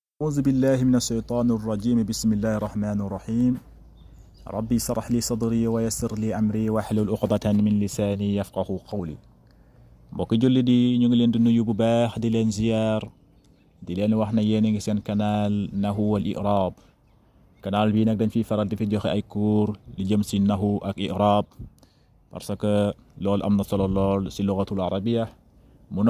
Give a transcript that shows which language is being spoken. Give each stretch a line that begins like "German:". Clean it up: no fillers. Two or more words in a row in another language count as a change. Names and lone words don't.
Arabic: أعوذ بالله من الشيطان الرجيم بسم الله الرحمن الرحيم ربي اشرح لي صدري ويسر لي أمري واحلل عقدة من لساني يفقهوا قولي
Wolof: mbokki julli di ñu ngi leen di nuyu bu baax di leen ziar di leen wax na yéen a ngi seen canal Nahwu wal I'rab canal bi nag dañ fiy faral di fi joxe ay cours li jëm si nahwu ak i'rab
French: parce que
Wolof: loolu am na solo lool si
Arabic: اللغة العربية
Wolof: munoo